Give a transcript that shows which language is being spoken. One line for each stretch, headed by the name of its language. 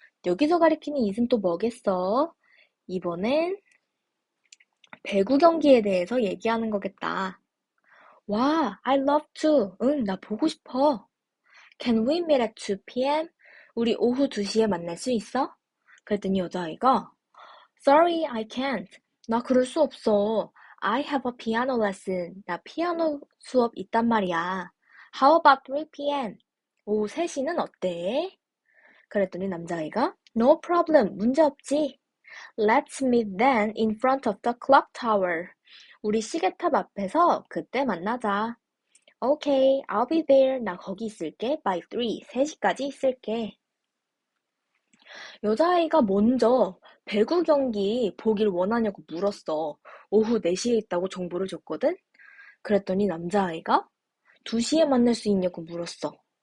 Korean: 여기서 가리키는 it은 또 뭐겠어? 이번엔 배구 경기에 대해서 얘기하는 거겠다.
English: 와, I love to.
Korean: 응, 나 보고 싶어.
English: Can we meet at 2 p.m.?
Korean: 우리 오후 2시에 만날 수 있어? 그랬더니 여자아이가
English: Sorry, I can't.
Korean: 나 그럴 수 없어.
English: I have a piano lesson.
Korean: 나 피아노 수업 있단 말이야.
English: How about 3 p.m.?
Korean: 오후 3시는 어때? 그랬더니 남자아이가
English: No problem.
Korean: 문제 없지.
English: Let's meet then in front of the clock tower.
Korean: 우리 시계탑 앞에서 그때 만나자.
English: Okay, I'll be there.
Korean: 나 거기 있을게.
English: By 3.
Korean: 3시까지 있을게. 여자아이가 먼저 배구 경기 보길 원하냐고 물었어. 오후 4시에 있다고 정보를 줬거든? 그랬더니 남자아이가 2시에 만날 수 있냐고 물었어.